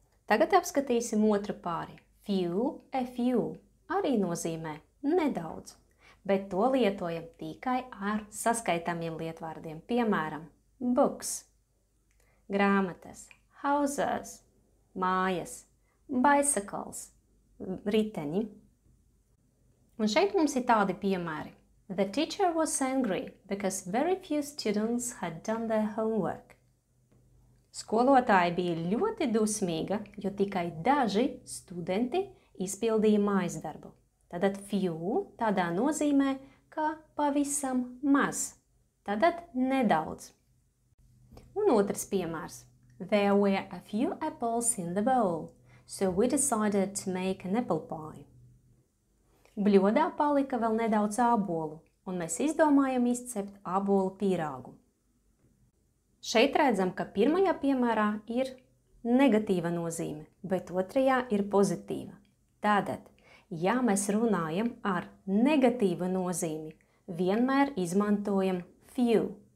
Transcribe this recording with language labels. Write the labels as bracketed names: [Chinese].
[Latvian] Tagad apskatīsim otru pāri. Few, a few arī nozīmē nedaudz, bet to lietojam tikai ar saskaitāmiem lietvārdiem. Piemēram, books, grāmatas, houses, mājas, bicycles, riteņi. Un šeit mums ir tādi piemēri. [English] The teacher was angry because very few students had done their homework. [Latvian] Skolotāja bija ļoti dusmīga, jo tikai daži studenti izpildīja mājasdarbu. Tad few tādā nozīmē, ka pavisam maz. Tad nedaudz. Un otrs piemērs. [English] There were a few apples in the bowl, so we decided to make an apple pie. [Latvian] Bļodā palika vēl nedaudz ābolu, un mēs izdomājam izcept ābolu pīrāgu. Šeit redzam, ka pirmajā piemērā ir negatīva nozīme, bet otrajā ir pozitīva. Tātad, ja mēs runājam ar negatīvu nozīmi, vienmēr izmantojam few.